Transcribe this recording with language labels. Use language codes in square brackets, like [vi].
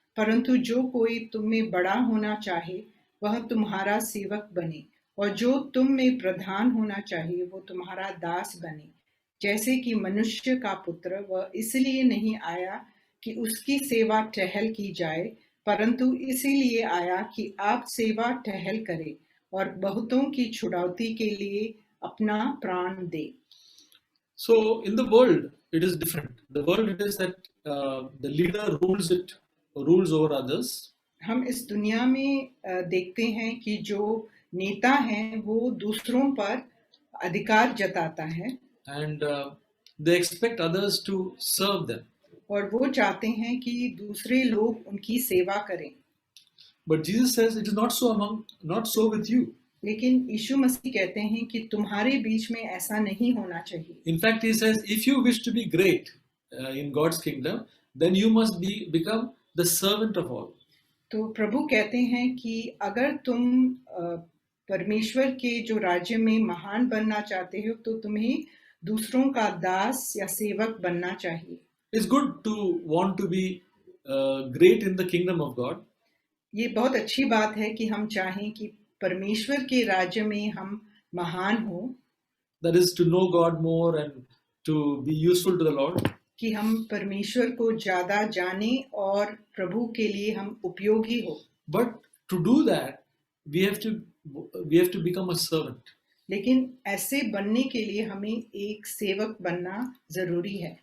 [hi] परंतु जो कोई तुम में बड़ा होना चाहे वह तुम्हारा सेवक बने, और जो तुम में प्रधान होना चाहिए वो तुम्हारा दास बने. जैसे कि मनुष्य का पुत्र वह इसलिए नहीं आया कि उसकी सेवा टहल की जाए, परंतु इसीलिए आया कि आप सेवा टहल करें और बहुतों की छुड़ौती के लिए अपना प्राण दे. [en] So in the world it is different. The world it is that the leader rules over others. [hi] हम इस दुनिया में देखते हैं कि जो नेता हैं वो दूसरों पर अधिकार जताता है, [en] and they expect others to serve them. [hi] और वो चाहते हैं कि दूसरे लोग उनकी सेवा करें. [en] But Jesus says it is not so with you. [hi] लेकिन यीशु मसीह कहते हैं कि तुम्हारे बीच में ऐसा नहीं होना चाहिए. [en] In fact, he says if you wish to be great in God's kingdom, then you must become the servant of all. [hi] तो प्रभु कहते हैं कि अगर तुम परमेश्वर के जो राज्य में महान बनना चाहते हो तो तुम्हें दूसरों का दास या सेवक बनना चाहिए. [en] It's good to want to be great in the kingdom of God. [hi] ये बहुत अच्छी बात है कि हम चाहें कि परमेश्वर के राज्य में हम महान हो. [en] That is to know God more and to be useful to the Lord. [hi] कि हम परमेश्वर को ज़्यादा जाने और प्रभु के लिए हम उपयोगी हो. [en] But to do that, we have to become a servant. लेकिन ऐसे बनने के लिए हमें एक सेवक बनना जरूरी है.